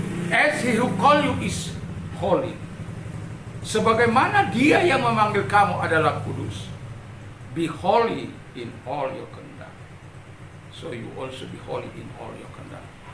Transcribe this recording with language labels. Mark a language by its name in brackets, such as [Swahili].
[English] As he who call you is holy. [Indonesian] Sebagaimana dia yang memanggil kamu adalah kudus. [English] Be holy in all your conduct. So you also be holy in all your conduct.